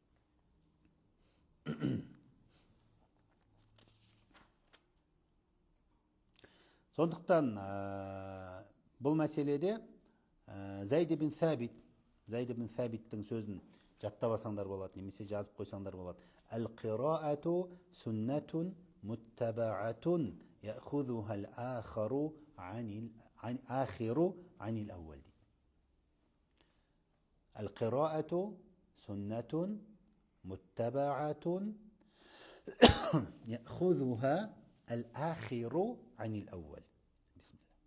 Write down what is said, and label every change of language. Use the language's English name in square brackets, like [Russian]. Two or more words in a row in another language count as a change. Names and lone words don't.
[Kazakh] Сондықтан бұл мәселеде Зайд ибн Сәбиттің сөзін жаттап алсаңдар болады, немесе жазып қойсаңдар болады. [Arabic] القراءة سنة متبعة يأخذها الآخر عن الأول. القراءة سنة متبعة يأخذها الآخر عن الأول. بسم الله.